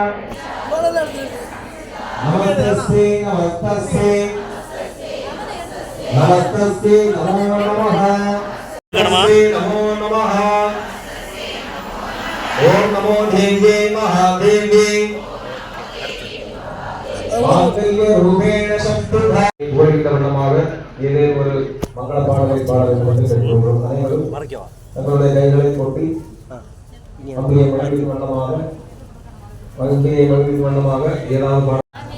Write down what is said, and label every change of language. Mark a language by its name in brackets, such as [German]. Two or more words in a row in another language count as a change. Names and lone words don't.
[Sanskrit] नमस्तस्यै नमस्तस्यै नमस्तस्यै नमो नमः नमो नमः ओम नमो देवी महादेवी मांगल्य रूपेण संस्थिता [Tamil] கோரிக்கவண்ணமாக ஏதே ஒரு மங்கள பாடலை பாட வேண்டும் என்று கேட்கிறோம். அனைவரும் தங்களுடைய கைகளை கொட்டி அம்பியை வணங்கின் வண்ணமாக ஏதாவது பாட